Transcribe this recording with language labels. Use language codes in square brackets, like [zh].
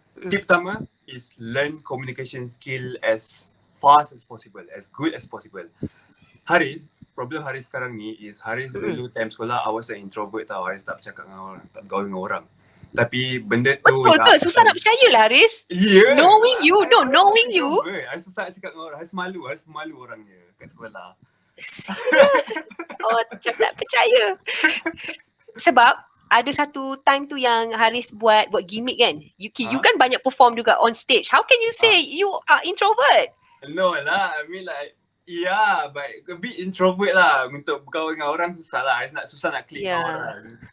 [ms] Tip pertama [en] is learn communication skill as fast as possible, as good as possible. Problem Haris [ms] sekarang ni [en] is Haris [ms] dulu [en] time sekolah I was an introvert tau. [ms] Haris tak bercakap dengan orang, tak bergaul dengan orang. Tapi benda tu betul ke? Susah nak percaya lah Haris. [en] Yeah. Knowing you. [ms] Haris susah nak cakap dengan orang. Haris malu orangnya kat sekolah. Oh, macam tak percaya. Sebab ada satu time tu yang Haris buat gimmick kan. [en] You [ms] kan banyak [en] perform [ms] juga [en] on stage. How can you say you are introvert? No lah, I mean like but a bit introvert lah. [ms] Untuk bergaul dengan orang susah lah. Susah nak click dengan orang.